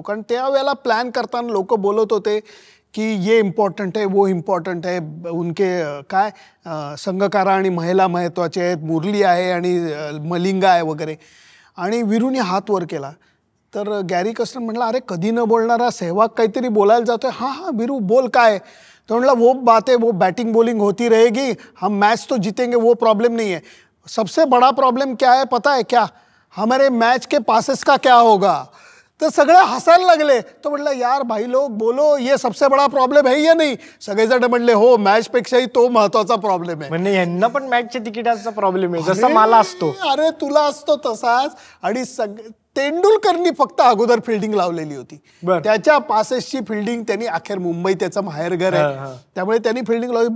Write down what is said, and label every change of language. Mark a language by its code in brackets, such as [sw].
[mr] कारण त्यावेळेला प्लॅन करताना लोक बोलत होते की [hi] ये इम्पॉर्टंट है, वो इम्पॉर्टंट है, [mr] उनके काय संघकारा आणि महिला महत्त्वाचे आहेत, मुरली आहे आणि मलिंगा आहे वगैरे. आणि वीरूने हात वर केला. तर गॅरी कस्टर म्हटलं, अरे कधी न बोलणारा सहवाग काहीतरी बोलायला जातोय. हां वीरू बोल काय. तो म्हटला, [hi] वो बात है, वो बैटिंग बॉलिंग होती रहेगी, हम मैच तो जीतेंगे, वो प्रॉब्लम नहीं है. सबसे बड़ा प्रॉब्लम क्या है पता है क्या, हमारे मैच के पासेस का क्या होगा. [mr] तर सगळे हसायला लागले. तो म्हटलं, [hi] यार भाई लोग बोलो, ये सबसे बड़ा प्रॉब्लेम है या नाही. [mr] सगळेजण म्हणले, हो मॅचपेक्षाही तो महत्वाचा प्रॉब्लेम आहे. म्हणजे यांना पण मॅचच्या तिकिटाचा प्रॉब्लेम आहे, जसा मला असतो. अरे तुला असतो तसाच. आणि तेंडुलकरनी फक्त अगोदर फिल्डिंग लावलेली होती. त्याच्या पासेसची फिल्डिंग त्यांनी, अखेर मुंबई त्याचं माहेरघर आहे त्यामुळे त्यांनी फिल्डिंग लावली.